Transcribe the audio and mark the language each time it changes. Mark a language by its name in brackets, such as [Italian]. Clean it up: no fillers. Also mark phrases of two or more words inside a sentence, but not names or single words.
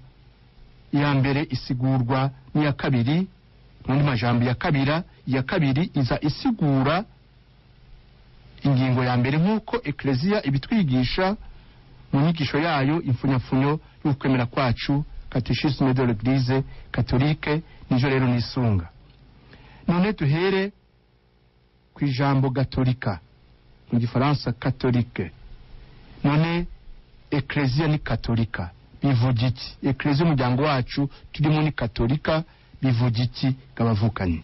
[Rundi] Iya mbere isigurwa n'iya kabiri. Mu majambo ya kabiri iza isigura ingingo ya mbere nk'uko Ecclesia ibitwigisha mu nyigisho yayo, imfunyafunyo y'ukwemera kwacu, [French] Catéchisme de l'Église catholique. [Rundi] Nijo rero nisunga. None duhere ku ijambo gatolika, mu gifaransa catholique. None Ecclesia ni katolika bivuga iki? Ecclesia umuryango wacu turimo ni katolika bivuga iki gabavukanye?